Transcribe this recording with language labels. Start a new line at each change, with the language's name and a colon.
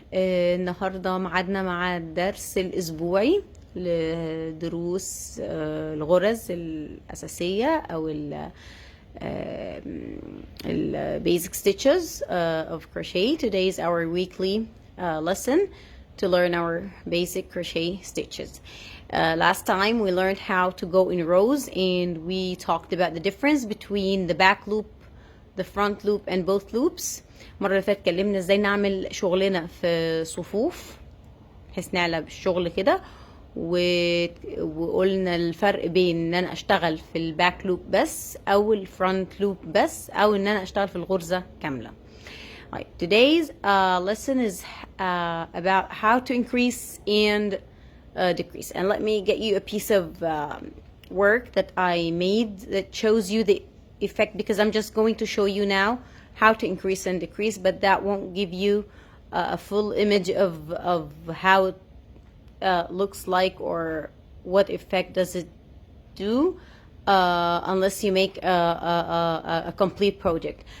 Arabic: النهاردة معادنا مع الدرس الأسبوعي لدروس الغرز الأساسية أو ال
English: basic stitches of crochet. Today is our weekly lesson to learn our basic crochet stitches. Last time we learned how to go in rows, and we talked about the difference between the back loop, the front loop, and both loops.
Arabic: المرة اللي فاتت اتكلمنا ازاي نعمل شغلنا في صفوف بحيث نعلى بالشغل كده، وقلنا الفرق بين ان انا اشتغل في الباك لوب بس او الفرونت لوب بس او ان انا اشتغل في الغرزة كاملة.
English: Right. Today's lesson is about how to increase and decrease. And let me get you a piece of work that I made that shows you the effect, because I'm just going to show you now how to increase and decrease, but that won't give you a full image of how it looks like or what effect does it do unless you make a complete project.